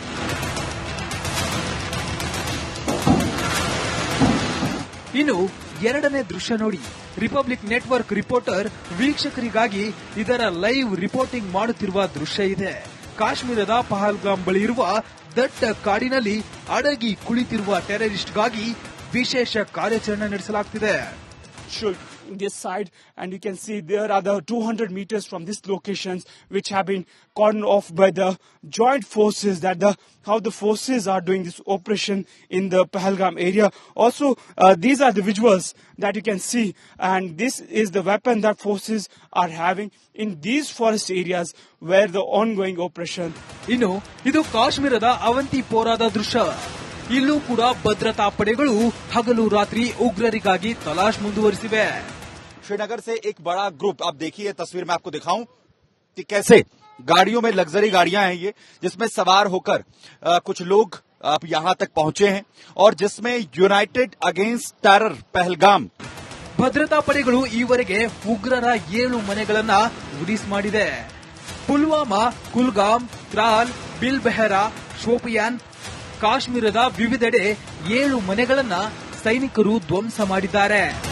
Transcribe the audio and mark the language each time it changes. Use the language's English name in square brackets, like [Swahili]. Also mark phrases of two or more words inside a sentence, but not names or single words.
[Kannada] ಇನ್ನು ಎರಡನೇ ದೃಶ್ಯ ನೋಡಿ. [English] Republic Network reporter [Kannada] ವೀಕ್ಷಕರಿಗಾಗಿ ಇದರ [English] live reporting [Kannada] ಮಾಡುತ್ತಿರುವ ದೃಶ್ಯ ಇದೆ. ಕಾಶ್ಮೀರದ ಪಹಲ್ಗಾಮ್ ಬಳಿ ಇರುವ ದಟ್ಟ ಕಾಡಿನಲ್ಲಿ ಅಡಗಿ ಕುಳಿತಿರುವ ಟೆರರಿಸ್ಟ್ಗಾಗಿ ವಿಶೇಷ ಕಾರ್ಯಾಚರಣೆ ನಡೆಸಲಾಗುತ್ತಿದೆ. [English] This side, and you can see there are the 200 meters from these locations which have been cordoned off by the joint forces, how the forces are doing this operation in the Pahalgam area. Also, these are the visuals that you can see, and this is the weapon that forces are having in these forest areas where the ongoing operation. [Kannada] ಇನ್ನು ಇದು ಕಾಶ್ಮೀರದ ಅವಂತಿಪೋರಾದ ದೃಶ್ಯ. ಇಲ್ಲೂ ಕೂಡ ಭದ್ರತಾ ಪಡೆಗಳು ಹಗಲು ರಾತ್ರಿ ಉಗ್ರರಿಗಾಗಿ ತಲಾಶ್ ಮುಂದುವರಿಸಿವೆ. [Hindi] श्रीनगर से एक बड़ा ग्रुप, आप देखिए तस्वीर में आपको दिखाऊं कि कैसे गाड़ियों में लग्जरी गाड़ियां हैं ये, जिसमें सवार होकर कुछ लोग आप यहां तक पहुंचे हैं और जिसमें [English] United Against Terror [Hindi] पहलगाम [Kannada] ಭದ್ರತಾ ಪಡೆಗಳು ಈವರೆಗೆ ಉಗ್ರರ 7 ಮನೆಗಳನ್ನ ಉರಿಸ್ ಮಾಡಿದೆ. ಪುಲ್ವಾಮಾ, ಕುಲ್ಗಾಮ್, ತ್ರಾಲ್, ಬಿಲ್ಬೆಹರಾ, ಶೋಪಿಯಾನ್, ಕಾಶ್ಮೀರದ ವಿವಿಧೆಡೆ 7 ಮನೆಗಳನ್ನ ಸೈನಿಕರು ಧ್ವಂಸ ಮಾಡಿದ್ದಾರೆ.